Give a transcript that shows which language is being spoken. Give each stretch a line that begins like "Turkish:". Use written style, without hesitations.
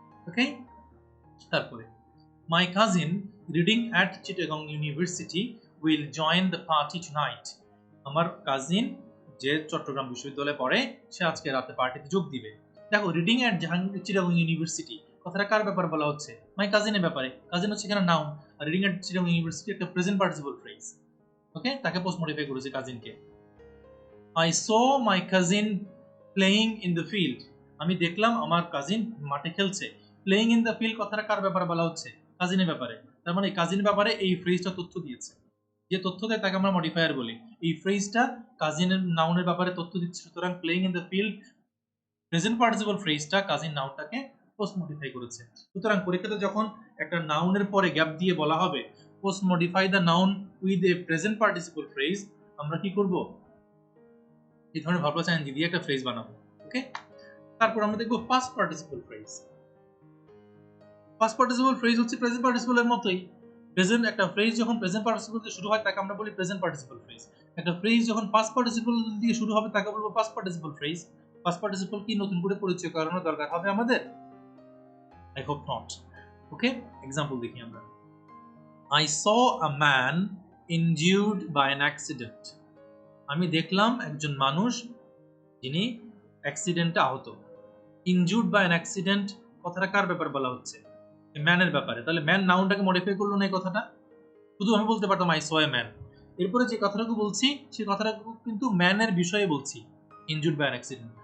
Bangla: ওকে, তারপরে
English: My cousin reading at Chittagong University will join the party tonight.
Bangla: আমার cousin যে চট্টগ্রাম বিশ্ববিদ্যালয়ে পড়ে সে আজকে রাতে পার্টিতে যোগ দিবে। দেখো,
English: reading at Chittagong University
Bangla: কথাটা কার ব্যাপারে বলা হচ্ছে? মাই কাজিনের ব্যাপারে। কাজিন হচ্ছে এখানে noun, are
English: reading at Chittagong University
Bangla: একটা প্রেজেন্ট পার্টিসিপল ফ্রেজ। ওকে, তাকে পোস্ট মডিফাই করেছে কাজিনকে।
English: I saw my cousin playing in the field.
Bangla: আমি দেখলাম আমার কাজিন মাঠে খেলছে।
English: playing in the field
Bangla: কথাটা কার ব্যাপারে বলা হচ্ছে? কাজিনের ব্যাপারে। তার মানে কাজিনের ব্যাপারে এই ফ্রেজটা তথ্য দিয়েছে, যে তথ্য দেয় তাকে আমরা মডিফায়ার বলি। এই ফ্রেজটা কাজিনের নাউনের ব্যাপারে তথ্য দিচ্ছে, সুতরাং
English: playing in the field
Bangla: present participle ফ্রেজটা cousin নাউনটাকে post modify করেছে। সুতরাং পরীক্ষাতে যখন একটা নাউনের পরে গ্যাপ দিয়ে বলা হবে
English: post modify the noun with a present participle phrase,
Bangla: আমরা কি করব? এই ধরনের ভার্ব প্লাস আইএনজি দিয়ে একটা ফ্রেজ বানাবো। ওকে, তারপর আমরা দেখব past participle phrase. Past participle phrase হচ্ছে প্রেজেন্ট পার্টিসিপলের মতোই, প্রেজেন্ট একটা ফ্রেজ যখন প্রেজেন্ট পার্টিসিপল দিয়ে শুরু হয় তাকে আমরা বলি প্রেজেন্ট পার্টিসিপল ফ্রেজ। একটা ফ্রেজ যখন পাস্ট পার্টিসিপল দিয়ে শুরু হবে তাকে বলবো past participle phrase. Past participle কি নতুন করে পরিচয় করানোর দরকার হবে আমাদের?
English: I hope not.
Bangla: Okay, example দেখি আমরা।
English: I saw a man injured by an accident.
Bangla: আমি দেখলাম একজন মানুষ যিনি অ্যাক্সিডেন্টে আহত।
English: injured by an accident
Bangla: কথাটা কার ব্যাপার বলা হচ্ছে? ম্যানের ব্যাপারে। তাহলে ম্যান নাউনটাকে মডিফাই করলো না এই কথাটা? শুধু আমি বলতে পারতাম
English: I saw a man.
Bangla: এরপরে যে কথাটাকে বলছি সেই কথাটাকে কিন্তু ম্যানের বিষয়ে বলছি,
English: Injured by an accident.